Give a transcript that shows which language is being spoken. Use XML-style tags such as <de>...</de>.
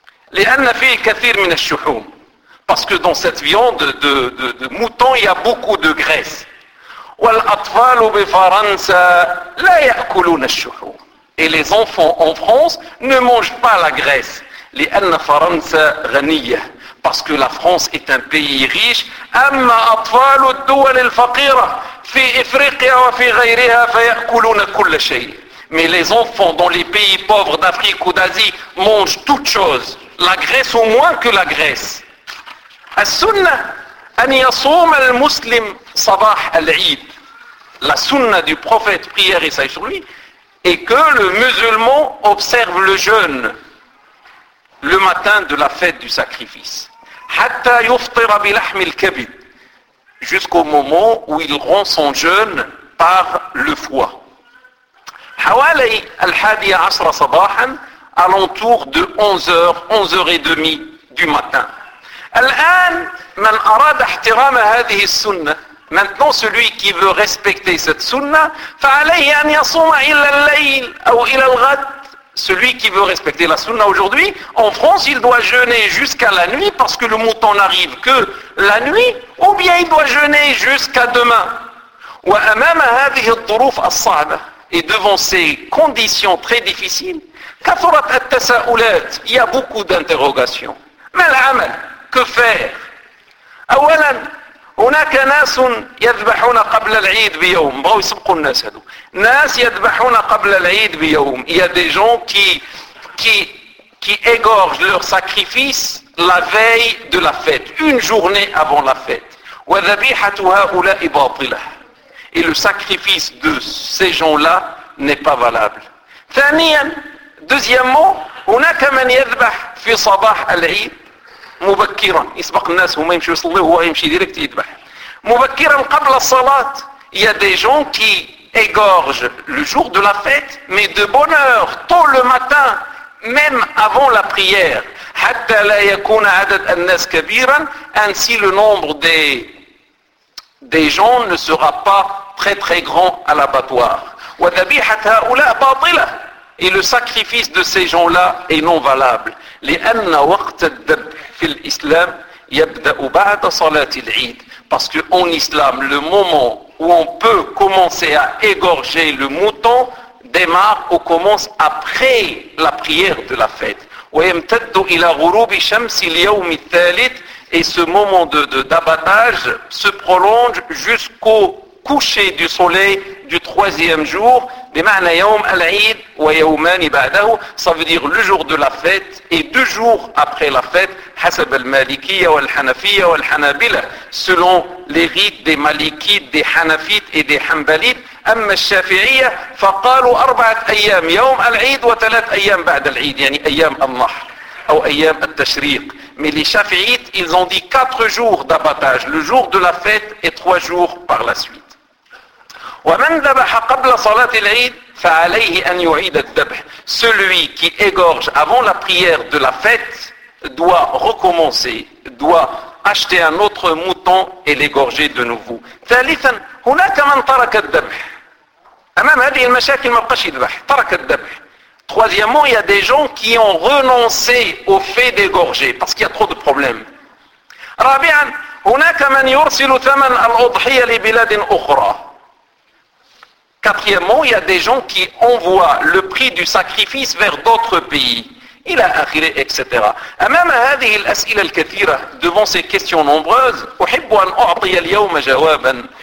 <ar>لأن فيه كثير من الشحوم,</ar> <fr>parce que dans cette viande de mouton il y a beaucoup de graisse.</fr> <ar>والأطفال بفرنسا لا يأكلون الشحوم,</ar> <fr>et les enfants en France ne mangent pas la graisse.</fr> <ar>لأن فرنسا غنية,</ar> <fr>parce que la France est un pays riche.</fr> <ar>أما أطفال الدول الفقيرة في إفريقيا وفي غيرها فيأكلون كل شيء.</ar> <fr>Mais les enfants dans les pays pauvres d'Afrique ou d'Asie mangent toutes choses, la graisse au moins que la graisse.</fr> <ar>As-sunna an yasoum al-muslim sabah al-eid.</ar> <fr>La sunna du prophète, prière et salut sur lui, est que le musulman observe le jeûne le matin de la fête du sacrifice.</fr> <ar>Hatta yuftira bilahm al-kabid,</ar> <fr>jusqu'au moment où il rend son jeûne par le foie.</fr> <ar>حوالي الحادية عشر صباحا,</ar> <fr>alentour de 11h, 11h30 du matin.</fr> <ar>الآن من أراد احترام هذه السنة,</ar> <fr>maintenant celui qui veut respecter cette sunna,</fr> <ar>فعليه أن يصوم إلى الليل أو إلى الغد.</ar> <fr>Celui qui veut respecter la sunna aujourd'hui, en France, il doit jeûner jusqu'à la nuit parce que le mouton n'arrive que la nuit, ou bien il doit jeûner jusqu'à demain.</fr> <ar>وأمام هذه الظروف الصعبة,</ar> <fr>et devant ces conditions très difficiles,</fr> <ar>كثرت التساؤلات,</ar> <fr>il y a beaucoup d'interrogations.</fr> <ar>ما العمل,</ar> <fr>que faire?</fr> <ar>أولا, هناك ناس يذبحون قبل العيد بيوم,</ar> <fr>بغوا يسبقوا الناس هذو, ناس يذبحون قبل العيد بيوم, il y a des gens qui égorgent leur sacrifice la veille de la fête, une journée avant la fête.</fr> <ar>وذبيحة هؤلاء باطلة,</ar> <fr>et le sacrifice de ces gens-là n'est pas valable.</fr> <ar>ثانيا, deuxièmement, هناك من يذبح في صباح العيد مبكرا, يسبق الناس وما يمشي يصلي وهو يمشي ديريكت يذبح مبكرا قبل الصلاة.</ar> <fr>Il y a des gens qui égorgent le jour de la fête, mais de bonne heure, tôt le matin, même avant la prière.</fr> <ar>حتى لا يكون عدد الناس كبيرا,</ar> <fr>ainsi le nombre des gens ne sera pas très très grand à l'abattoir.</fr> <ar>وذبيحة هؤلاء باطلة,</ar> <fr>et le sacrifice de ces gens-là est non valable.</fr> <ar>لأن وقت الذبح في الإسلام يبدأ بعد صلاة العيد.</ar> <fr>Parce que en islam, le moment où on peut commencer à égorger le mouton démarre ou commence après la prière de la fête.</fr> <ar>ويمتد إلى غروب شمس اليوم الثالث,</ar> <fr>et ce moment d'abattage se prolonge jusqu'au coucher du soleil du troisième jour.</fr> <ar>بمعنى يوم العيد ويومان بعده,</ar> <fr>ça veut dire le jour de la fête et deux jours après la fête,</fr> <ar>حسب المالكية والحنفية والحنابلة,</ar> <fr>selon les rites des malikites, des hanafites et des hanbalites.</fr> <ar>أما الشافعية فقالوا أربعة أيام يوم العيد وثلاث أيام بعد العيد, يعني أيام النحر أو أيام التشريق.</ar> <fr>Mais les شافعيتes, ils ont dit quatre jours d'abattage, le jour de la fête et trois jours par la suite.</fr> <ar>ومن ذبح قبل صلاة العيد فعليه أن يعيد الذبح.</ar> <fr>Celui qui égorge avant la prière de la fête doit recommencer, doit acheter un autre mouton et l'égorger de nouveau.</fr> <ar>ثالثا, هناك من ترك الذبح. أمام هذه المشاكل ما بقاش يذبح, ترك الذبح.</ar> <fr>Troisièmement, il y a des gens qui ont renoncé au fait d'égorger parce qu'il y a trop de problèmes.</fr> <ar>رابعا, هناك من يرسل ثمن الأضحية لبلاد أخرى.</ar> <fr>Quatrièmement, il y a des gens qui envoient le prix du sacrifice vers d'autres pays. Il a akhiré, etc. Et même à</fr> <ar>هذه الأسئلة الكثيرة,</ar> <fr>devant ces questions nombreuses,</fr> <ar>أحب أن أعطي اليوم جوابا.</ar>